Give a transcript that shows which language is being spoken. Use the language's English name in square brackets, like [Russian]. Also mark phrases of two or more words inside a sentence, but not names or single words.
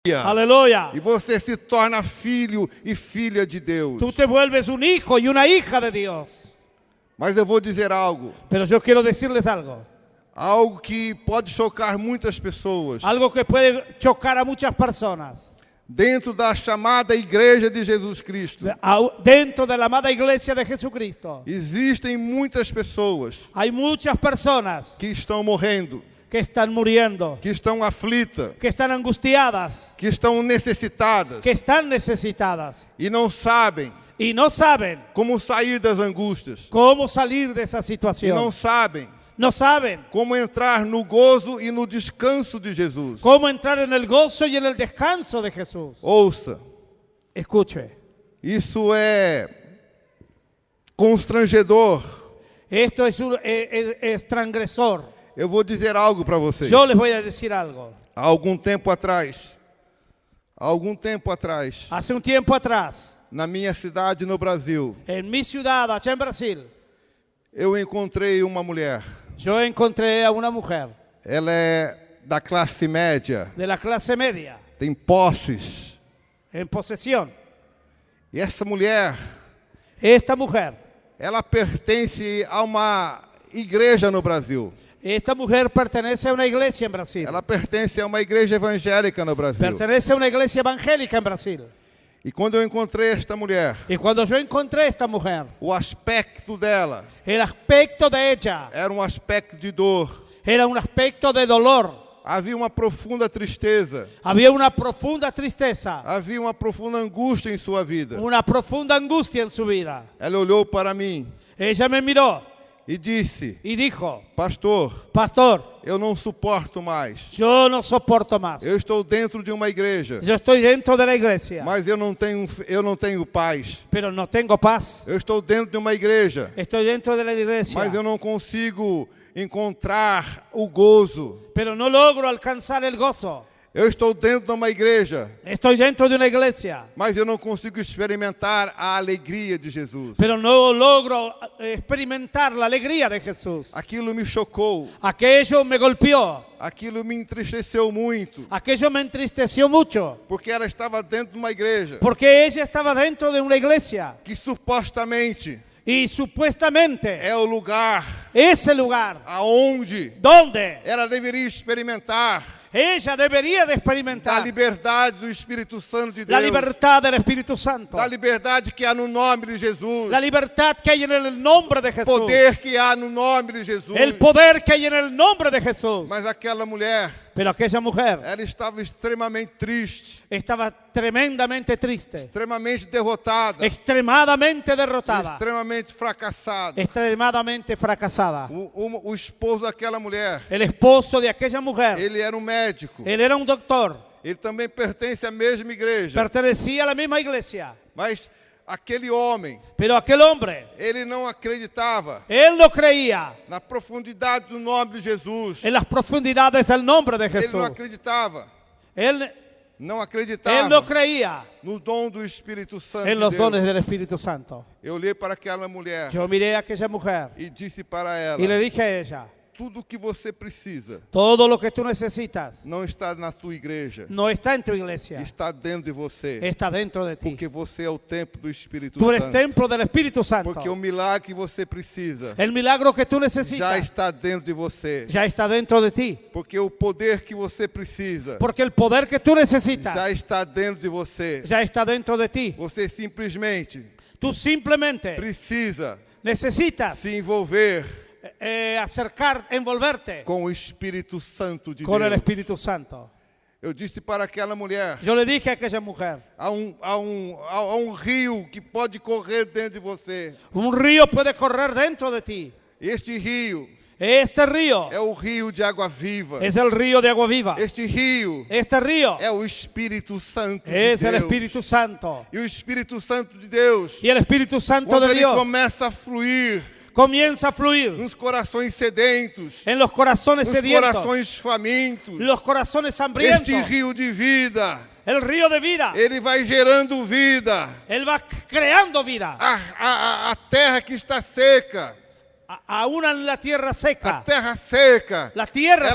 [Spanish] Aleluya. [Portuguese] E você se torna filho e filha de Deus. [Spanish] Tú te vuelves un hijo y una hija de Dios. [Portuguese] Mas eu vou dizer algo. [Spanish] Pero yo quiero decirles algo. [Portuguese] Algo que pode chocar muitas pessoas. [Spanish] Algo que puede chocar a muchas personas. [Portuguese] Dentro da chamada Igreja de Jesus Cristo. [Spanish] Dentro de la amada Iglesia de Jesucristo. [Portuguese] Existem muitas pessoas. [Spanish] Hay muchas personas [Portuguese] que estão morrendo. [Spanish] Que están muriendo. [Portuguese] Que estão aflitas. [Spanish] Que están angustiadas. [Portuguese] Que estão necessitadas. [Spanish] Que están necesitadas. [Portuguese] E não sabem. [Spanish] Y no saben [Portuguese] como sair das angústias. [Spanish] Cómo salir de esa situación. [Portuguese] E não sabem. [Spanish] No saben [Portuguese] como entrar no gozo e no descanso de Jesus. [Spanish] Cómo entrar en el gozo y en el descanso de Jesús. [Portuguese] Ouça. [Spanish] Escuche. [Portuguese] Isso é constrangedor. [Spanish] Esto es transgresor. [Portuguese] Eu vou dizer algo para vocês. [Spanish] Yo les voy a decir algo. [Portuguese] Há algum tempo atrás. [Spanish] Hace un tiempo atrás. [Portuguese] Na minha cidade no Brasil. [Spanish] En mi ciudad, allá en Brasil. [Portuguese] Eu encontrei uma mulher. [Spanish] Yo encontré a una mujer. [Portuguese] Ela é da classe média. [Spanish] De la clase media. [Portuguese] Tem posses. [Spanish] En posesión. [Portuguese] E essa mulher. [Spanish] Esta mujer. [Portuguese] Ela pertence a uma igreja no Brasil. [Spanish] Esta mujer pertenece a una iglesia en Brasil. [Portuguese] Ela pertence a uma igreja evangélica no Brasil. [Spanish] Pertenece a una iglesia evangélica en Brasil. [Portuguese] E quando eu encontrei esta mulher, o aspecto dela, [Spanish] el aspecto de ella, [Portuguese] era um aspecto de dor. [Spanish] Era un aspecto de dolor. [Portuguese] Havia uma profunda tristeza. [Spanish] Había una profunda tristeza. [Portuguese] Havia uma profunda angústia em sua vida. [Spanish] Una profunda angustia en su vida. [Portuguese] Ela olhou para mim. [Spanish] Ella me miró. [Portuguese] E disse. [Spanish] Y dijo. [Portuguese] Pastor. Eu não suporto mais. [Spanish] Yo no soporto más. [Portuguese] Eu estou dentro de uma igreja. [Spanish] Yo estoy dentro de la iglesia. [Portuguese] Mas eu não tenho paz. [Spanish] Pero no tengo paz. [Portuguese] Eu estou dentro de uma igreja. [Spanish] Estoy dentro de la iglesia. [Portuguese] Mas eu não consigo encontrar o gozo. [Spanish] Pero no logro alcanzar el gozo. [Portuguese] Eu estou dentro de uma igreja. [Spanish] Estoy dentro de una iglesia. [Portuguese] Mas eu não consigo experimentar a alegria de Jesus. [Spanish] Pero no logro experimentar la alegría de Jesús. [Portuguese] Aquilo me chocou. [Spanish] Aquello me golpeó. [Portuguese] Aquilo me entristeceu muito. [Spanish] Aquello me entristeció mucho. [Portuguese] Porque ela estava dentro de uma igreja. [Spanish] Porque ella estaba dentro de una iglesia. [Portuguese] Que supostamente. [Spanish] Y supuestamente [Portuguese] é o lugar. [Spanish] Ese lugar. [Portuguese] Aonde. [Spanish] Donde. [Portuguese] Ela deveria experimentar. [Spanish] Ella debería de experimentar [Portuguese] da liberdade do Espírito Santo de Deus. [Spanish] La libertad del Espíritu Santo. [Portuguese] Da liberdade que há no nome de Jesus. [Spanish] La libertad que hay en el nombre de Jesús. [Portuguese] Poder que há no nome de Jesus. [Spanish] El poder que hay en el nombre de Jesús. [Portuguese] Mas aquela mulher. [Spanish] Pero aquella mujer. [Portuguese] Ela estava extremamente triste. [Spanish] Estaba tremendamente triste. [Portuguese] Extremamente derrotada. [Spanish] Extremadamente derrotada. [Portuguese] Extremamente fracassada. [Spanish] Extremadamente fracasada. [Portuguese] O esposo daquela mulher. [Spanish] El esposo de aquella mujer. [Portuguese] Ele era um médico. Ele era um doctor. Ele também pertence à mesma igreja. [Spanish] Pertenecia a la misma iglesia. [Portuguese] Mas aquele homem. [Spanish] Pero aquel hombre. [Portuguese] Ele não acreditava. [Spanish] Él no creía. [Portuguese] Na profundidade do nome de Jesus. [Spanish] En las profundidades del nombre de Jesús. [Portuguese] Ele não acreditava. [Spanish] Él [Portuguese] não acreditava. [Spanish] Él no creía. [Portuguese] No dom do Espírito Santo. [Spanish] En los dones del Espíritu Santo. [Portuguese] Eu olhei para aquela mulher. [Spanish] Yo miré a aquella mujer. [Portuguese] E disse para ela. [Spanish] Y le dije a ella. [Portuguese] Tudo que você precisa. [Spanish] Todo lo que tú necesitas. [Portuguese] Não está na tua igreja. [Spanish] No está en tu iglesia. [Portuguese] Está dentro de você. [Spanish] Está dentro de ti. [Portuguese] Porque você é o templo do Espírito [Spanish] Tú eres [Portuguese] Santo. [Spanish] templo del Espíritu Santo. [Portuguese] Porque o milagre que você precisa. [Spanish] El milagro que tú necesitas. [Portuguese] Já está dentro de você. [Spanish] Já está dentro de ti. [Portuguese] Porque o poder que você precisa. [Spanish] Porque el poder que tú necesitas. [Portuguese] Já está dentro de você. [Spanish] Já está dentro de ti. [Portuguese] Você simplesmente. [Spanish] Tú simplemente. [Portuguese] Precisa. [Spanish] Necesitas. [Portuguese] Se envolver. [Spanish] Envolverte [Portuguese] com o Espírito Santo de [Spanish] con [Portuguese] Deus. [Spanish] el Espíritu Santo. [Portuguese] Eu disse para aquela mulher. [Spanish] Yo le dije a aquella mujer. [Portuguese] Há um rio que pode correr dentro de você. [Spanish] Un río puede correr dentro de ti. [Portuguese] Este rio. [Spanish] Este río. [Portuguese] É o rio de água viva. [Spanish] Es el río de agua viva. [Portuguese] Este rio. É o Espírito Santo de Deus. É o Espírito Santo. E o Espírito Santo de Deus. E o Espírito Santo quando de Deus. Ele começa a fluir. [Spanish] Comienza a fluir [Portuguese] nos corações sedentos, [Spanish] en los corazones sedientos, [Portuguese] corações famintos, [Spanish] los corazones hambrientos. [Portuguese] Este rio de vida, [Spanish] el río de vida, [Portuguese] ele vai gerando vida. [Spanish] Él va creando vida. [Portuguese] A terra que está seca, [Spanish] aún en la tierra seca, [Portuguese] a terra seca, [Spanish] la tierra